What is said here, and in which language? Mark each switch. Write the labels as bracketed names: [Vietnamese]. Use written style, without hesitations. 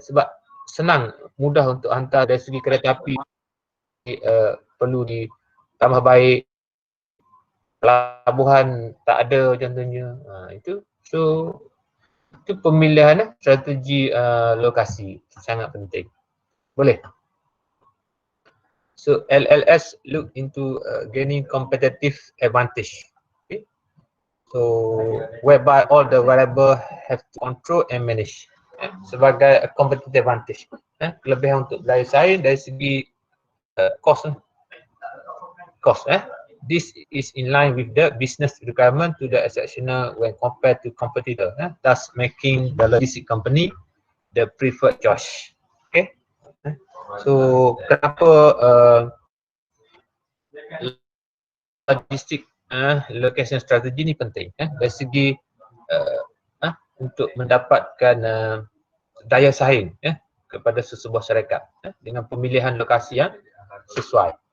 [Malay] Sebab senang, mudah untuk hantar dari segi kereta api, perlu ditambah baik, pelabuhan tak ada contohnya. Itu so itu pemilihan strategi lokasi sangat penting. Boleh? [English] So LLS look into gaining competitive advantage. Okay? So whereby all the variable have to control and manage. [Malay] Sebagai competitive advantage. Kelebihan untuk daya saing dari segi cost. [English] This is in line with the business requirement to the exceptional when compared to competitor, thus making the logistic company the preferred choice. [Malay] Okay. So kenapa logistik location strategy ni penting dari segi untuk mendapatkan daya saing kepada sesebuah syarikat dengan pemilihan lokasi yang sesuai.